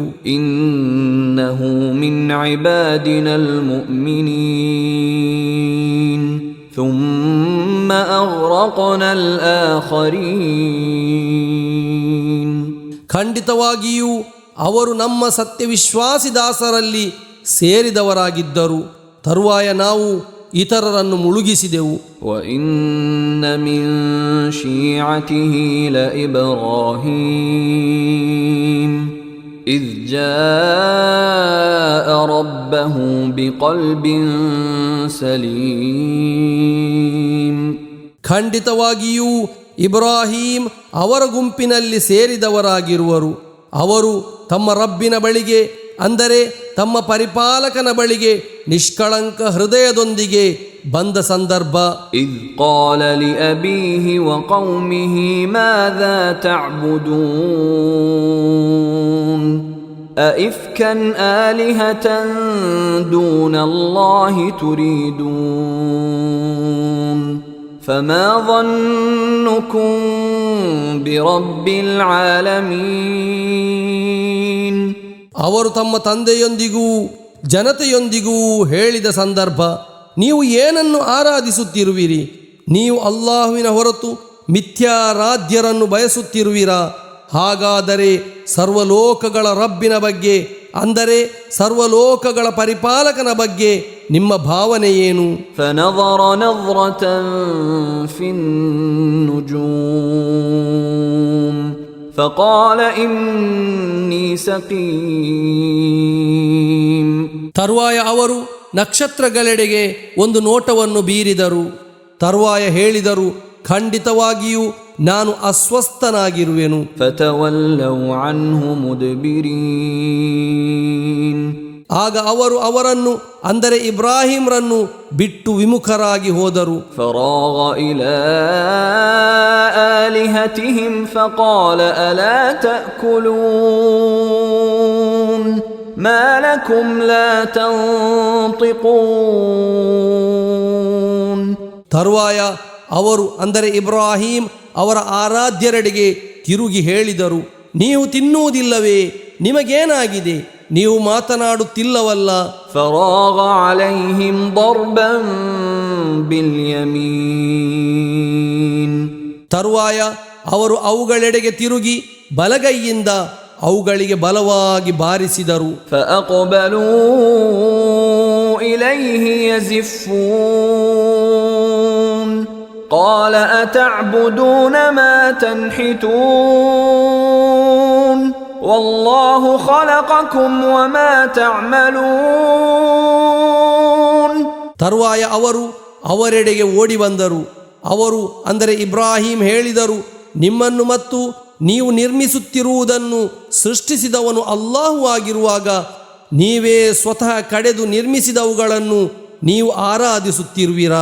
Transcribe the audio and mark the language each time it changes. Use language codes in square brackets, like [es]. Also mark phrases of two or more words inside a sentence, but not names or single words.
[ar] إنه من عبادنا المؤمنين ثم أغرقنا الآخرين. [kn] ಖಂಡಿತವಾಗಿಯೂ ಅವರು ನಮ್ಮ ಸತ್ಯವಿಶ್ವಾಸಿ ದಾಸರಲ್ಲಿ ಸೇರಿದವರಾಗಿದ್ದರು. ತರುವಾಯ ನಾವು ಇತರರನ್ನು ಮುಳುಗಿಸಿದೆವು. [ar] وَإِنَّ مِن شِيعَتِهِ لَإِبْرَاهِيمَ إِذْ جَاءَ رَبَّهُ بِقَلْبٍ سَلِيمٍ. [kn] ಖಂಡಿತವಾಗಿಯೂ ಇಬ್ರಾಹಿಂ ಅವರ ಗುಂಪಿನಲ್ಲಿ ಸೇರಿದವರಾಗಿರುವರು. ಅವರು ತಮ್ಮ ರಬ್ಬಿನ ಬಳಿಗೆ ಅಂದರೆ ತಮ್ಮ ಪರಿಪಾಲಕನ ಬಳಿಗೆ ನಿಷ್ಕಳಂಕ ಹೃದಯದೊಂದಿಗೆ ಬಂದ ಸಂದರ್ಭ. [ar] إذ قال لأبيه وقومه ماذا تعبدون أئفكا آلهة دون الله تريدون فما ظنكم برب العالمين. [kn] ಅವರು ತಮ್ಮ ತಂದೆಯೊಂದಿಗೂ ಜನತೆಯೊಂದಿಗೂ ಹೇಳಿದ ಸಂದರ್ಭ, ನೀವು ಏನನ್ನು ಆರಾಧಿಸುತ್ತಿರುವಿರಿ? ನೀವು ಅಲ್ಲಾಹುವಿನ ಹೊರತು ಮಿಥ್ಯಾರಾಧ್ಯರನ್ನು ಬಯಸುತ್ತಿರುವಿರಾ? ಹಾಗಾದರೆ ಸರ್ವಲೋಕಗಳ ರಬ್ಬಿನ ಬಗ್ಗೆ, ಅಂದರೆ ಸರ್ವಲೋಕಗಳ ಪರಿಪಾಲಕನ ಬಗ್ಗೆ ನಿಮ್ಮ ಭಾವನೆ ಏನು? [ar] فنظر نظرة في النجوم فقال إني سقيم. [kn] ತರುವಾಯ ಅವರು ನಕ್ಷತ್ರಗಳೆಡೆಗೆ ಒಂದು ನೋಟವನ್ನು ಬೀರಿದರು. ತರುವಾಯ ಹೇಳಿದರು, ಖಂಡಿತವಾಗಿಯೂ ನಾನು ಅಸ್ವಸ್ಥನಾಗಿರುವೆನು. [ar] فتولوا عنه مدبرين. [kn] ಆಗ ಅವರು ಅವರನ್ನು, ಅಂದರೆ ಇಬ್ರಾಹಿಂರನ್ನು ಬಿಟ್ಟು ವಿಮುಖರಾಗಿ ಹೋದರು. [ar] فراغ إلى آلهتهم فقال ألا تأكلون ما لكم لا تنطقون. [kn] ತರುವಾಯ ಅವರು, ಅಂದರೆ ಇಬ್ರಾಹಿಂ ಅವರ ಆರಾಧ್ಯರೆಡೆಗೆ ತಿರುಗಿ ಹೇಳಿದರು, ನೀವು ತಿನ್ನುವುದಿಲ್ಲವೇ? ನಿಮಗೇನಾಗಿದೆ? ನೀವು ಮಾತನಾಡುತ್ತಿಲ್ಲವಲ್ಲ. [ar] فراغ عليهم ضربا باليمين. [kn] ತರುವಾಯ ಅವರು ಅವುಗಳೆಡೆಗೆ ತಿರುಗಿ ಬಲಗೈಯಿಂದ ಅವುಗಳಿಗೆ ಬಲವಾಗಿ ಬಾರಿಸಿದರು. [ar] فأقبلوا إليه يزفون قال أتعبدون ما تنحتون والله خلقكم وما تعملون. [kn] ತರುವಾಯ ಅವರು ಅವರೆಡೆಗೆ ಓಡಿ ಬಂದರು. ಅವರು, ಅಂದರೆ ಇಬ್ರಾಹಿಂ ಹೇಳಿದರು, ನಿಮ್ಮನ್ನು ಮತ್ತು ನೀವು ನಿರ್ಮಿಸುತ್ತಿರುವುದನ್ನು ಸೃಷ್ಟಿಸಿದವನು ಅಲ್ಲಾಹು ಆಗಿರುವಾಗ ನೀವೇ ಸ್ವತಃ ಕಡೆದು ನಿರ್ಮಿಸಿದವುಗಳನ್ನು ನೀವು ಆರಾಧಿಸುತ್ತಿರುವಿರಾ?